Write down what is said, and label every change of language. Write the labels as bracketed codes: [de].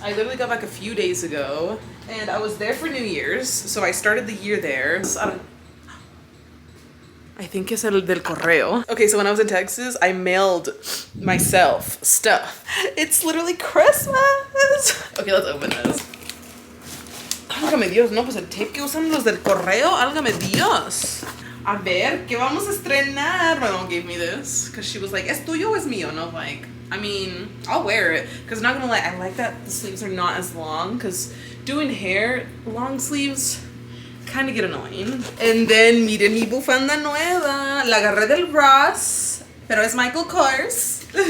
[en] I literally got back a few days ago, and I was there for New Year's. So I started the year there. I think it's el del correo. Okay, so when I was in Texas, I mailed myself stuff. It's literally Christmas. Okay, let's open this. [es] Álgame Dios, no, pues el tape que usan los del correo, álgame Dios. A ver, ¿qué vamos a estrenar? [en] My mom gave me this because she was like, ¿es tuyo o es mío? And I'm like, I mean, I'll wear it, because I'm not gonna lie, I like that the sleeves are not as long, because doing hair, long sleeves kind of get annoying. [es] And then miren mi bufanda nueva, la agarré del Ross, pero es Michael Kors.